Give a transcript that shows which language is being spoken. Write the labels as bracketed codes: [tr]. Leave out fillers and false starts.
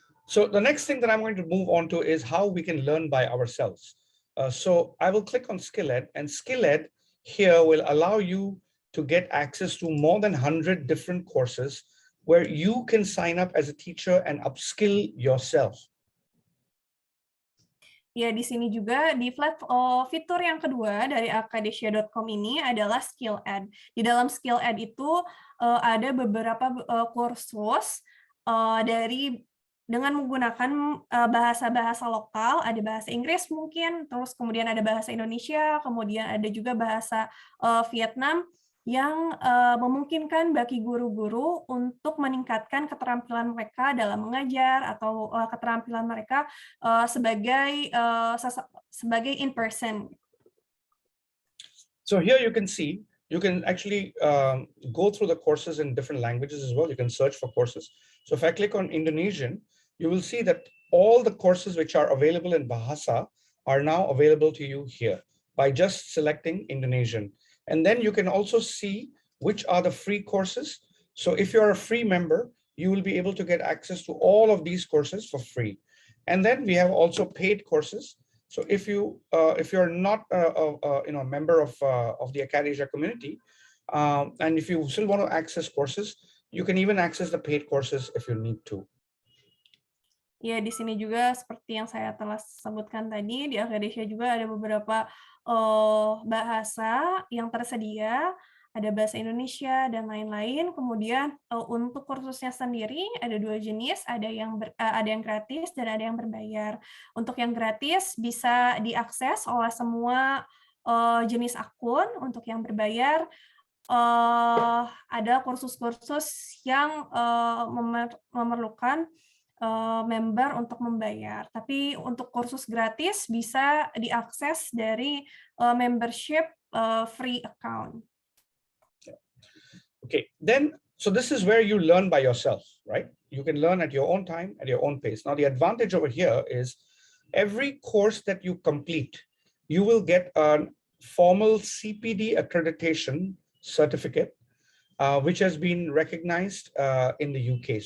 [en] So the next thing that I'm going to move on to is how we can learn by ourselves. So I will click on SkillEd, and SkillEd here will allow you to get access to more than 100 different courses where you can sign up as a teacher and upskill yourself. [id] Ya, di sini juga di fitur yang kedua dari akadesia.com ini adalah SkillEd. Di dalam SkillEd itu ada beberapa kursus dengan menggunakan bahasa-bahasa lokal, ada bahasa Inggris mungkin, terus kemudian ada bahasa Indonesia, kemudian ada juga bahasa Vietnam yang memungkinkan bagi guru-guru untuk meningkatkan keterampilan mereka dalam mengajar atau keterampilan mereka sebagai in-person. [en] So here you can see, you can actually go through the courses in different languages as well. You can search for courses. So if I click on Indonesian, you will see that all the courses which are available in Bahasa are now available to you here by just selecting Indonesian. And then you can also see which are the free courses. So if you're a free member, you will be able to get access to all of these courses for free. And then we have also paid courses. So if you're not a member of the Akadesia community, and if you still want to access courses, you can even access the paid courses if you need to. [id] Ya, di sini juga seperti yang saya telah sebutkan tadi, di Akadesia juga ada beberapa bahasa yang tersedia, ada bahasa Indonesia dan lain-lain. Kemudian untuk kursusnya sendiri ada dua jenis, ada yang gratis dan ada yang berbayar. Untuk yang gratis bisa diakses oleh semua jenis akun. Untuk yang berbayar, ada kursus-kursus yang memerlukan member untuk membayar. Tapi untuk kursus gratis bisa diakses dari [en] membership free account. Okay, then, so this is where you learn by yourself, right? You can learn at your own time, at your own pace. Now, the advantage over here is every course that you complete, you will get a formal CPD accreditation certificate, which has been recognized in the UK.